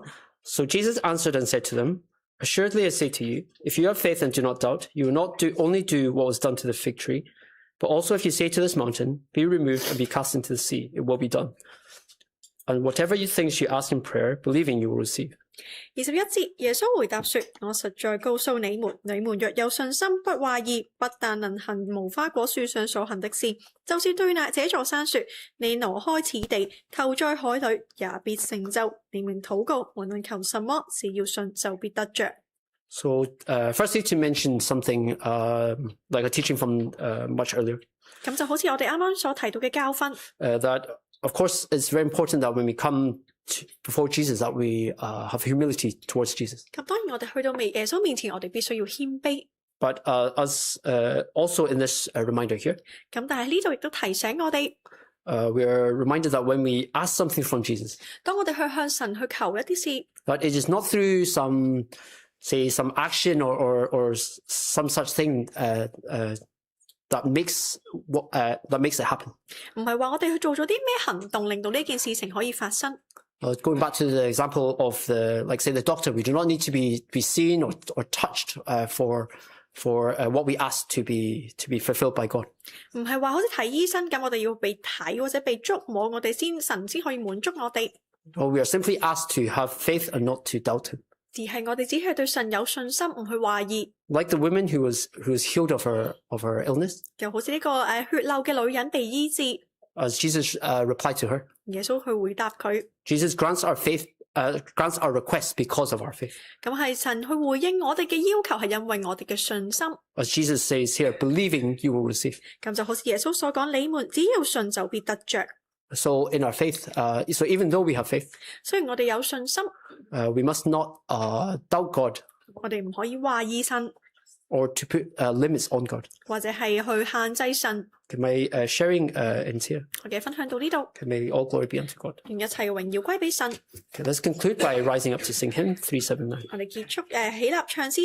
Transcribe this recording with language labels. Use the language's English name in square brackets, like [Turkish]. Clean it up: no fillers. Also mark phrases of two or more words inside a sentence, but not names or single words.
[English] So Jesus answered and said to them, Assuredly I say to you, if you have faith and do not doubt, you will not only do what was done to the fig tree, but also if you say to this mountain, Be removed and be cast into the sea, it will be done. And whatever things you ask in prayer, believing you will receive. [Cantonese] 21 節，耶穌回答說：我實在告訴你們，你們若有信心，不懷疑，不但能行無花果樹上所行的事，就是對這座山說：你挪開此地，投在海裏，也必成就。你們禱告，無論求什麼，只要信，就必得着。 [English] So, firstly, to mention something like a teaching from much earlier. [Cantonese] 咁就好似我哋啱啱所提到嘅教訓。 [English] That, of course, it's very important that when we come before Jesus, that we have humility towards Jesus. [Cantonese] 咁當然我哋去到耶穌面前，我哋必須要謙卑。 [English] But as also in this reminder here, [Cantonese] 咁但係呢度亦都提醒我哋， [English] we are reminded that when we ask something from Jesus, [Cantonese] 當我哋去向神去求一啲事， [English] that it is not through some action or some such thing that makes it happen. [Cantonese] 唔係話我哋去做咗啲咩行動，令到呢件事情可以發生。 [English] Going back to the example of the doctor, we do not need to be seen or touched for what we ask to be fulfilled by God. [Cantonese] 唔係話好似睇醫生咁，我哋要被睇或者被觸摸，我哋神先可以滿足我哋。 [English] Or we are simply asked to have faith and not to doubt Him. [Cantonese] 而係我哋只係對神有信心，唔去懷疑。 [English] Like the woman who was healed of her illness. [Cantonese] 就好似呢個血漏嘅女人被醫治。 [English] As Jesus replied to her. [Cantonese] 耶穌去回答佢。 [English] Jesus grants our faith, grants our request because of our faith. [Cantonese] 咁係神去回應我哋嘅要求，係因為我哋嘅信心。 [English] As Jesus says here, believing you will receive. [Cantonese] 咁就好似耶穌所講，你們只要信就必得着。 [English] So in our faith, so even though we have faith, [Cantonese] 雖然我哋有信心， [English] we must not doubt God. [Cantonese] 我哋唔可以懷疑神。 [English] Or to put limits on God. [Cantonese] 或者係去限制神。 [English] Okay, my sharing ends here. [Cantonese] 我嘅分享到呢度。 [English] Okay, may all glory be unto God. [Cantonese] 願一切嘅榮耀歸俾神。 [English] Okay, let's conclude by rising up to sing hymn 379. [Cantonese] 我哋結束起立唱詩。